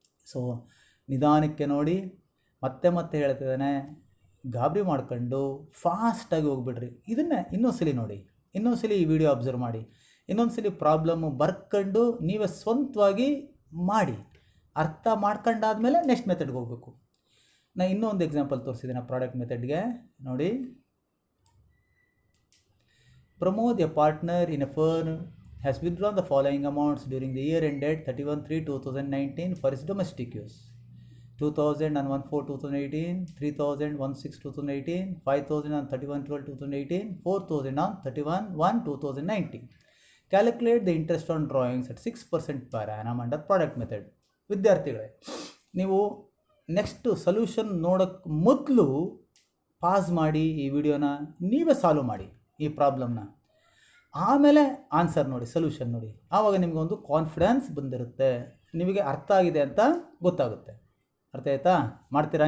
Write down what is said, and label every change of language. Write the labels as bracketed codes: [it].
[kn] So ನಿಧಾನಕ್ಕೆ ನೋಡಿ, ಮತ್ತೆ ಹೇಳ್ತಿದ್ದಾನೆ, ಗಾಬರಿ ಮಾಡ್ಕೊಂಡು ಫಾಸ್ಟಾಗಿ ಹೋಗ್ಬಿಡ್ರಿ. ಇದನ್ನೇ ಇನ್ನೊಂದ್ಸಲಿ ನೋಡಿ, ಇನ್ನೊಂದ್ಸಲಿ ಈ ವಿಡಿಯೋ ಅಬ್ಸರ್ವ್ ಮಾಡಿ, ಇನ್ನೊಂದ್ಸಲಿ ಪ್ರಾಬ್ಲಮ್ಮು ಬರ್ಕೊಂಡು ನೀವೇ ಸ್ವಂತವಾಗಿ ಮಾಡಿ ಅರ್ಥ ಮಾಡ್ಕೊಂಡಾದ್ಮೇಲೆ ನೆಕ್ಸ್ಟ್ ಮೆಥಡ್ಗೆ ಹೋಗಬೇಕು. ನಾನು ಇನ್ನೊಂದು ಎಕ್ಸಾಂಪಲ್ ತೋರಿಸಿದ್ದೀನಿ ಪ್ರಾಡಕ್ಟ್ ಮೆಥಡ್ಗೆ. [en] ನೋಡಿ, Pramod, a partner in a firm, has withdrawn the following amounts during the year ended 31/3/2019 for his domestic use: 2,000 on 1/4/2018, 3,000 1/6/2018, 5,000 on 31/12/2018, 4,000 on 31/1/2019. Calculate the interest on drawings at 6% per annum under product method. [kn] ವಿದ್ಯಾರ್ಥಿಗಳೇ, ನೀವು next solution ನೋಡೋಕ್ಕೆ ಮೊದಲು pass ಮಾಡಿ ಈ ವಿಡಿಯೋನ, ನೀವೇ solve ಮಾಡಿ ಈ ಪ್ರಾಬ್ಲಮ್ನ, ಆಮೇಲೆ ಆನ್ಸರ್ ನೋಡಿ, ಸೊಲ್ಯೂಷನ್ ನೋಡಿ. ಆವಾಗ ನಿಮಗೊಂದು ಕಾನ್ಫಿಡೆನ್ಸ್ ಬಂದಿರುತ್ತೆ, ನಿಮಗೆ ಅರ್ಥ ಆಗಿದೆ ಅಂತ ಗೊತ್ತಾಗುತ್ತೆ. ಅರ್ಥ ಆಯ್ತಾ? ಮಾಡ್ತೀರಾ?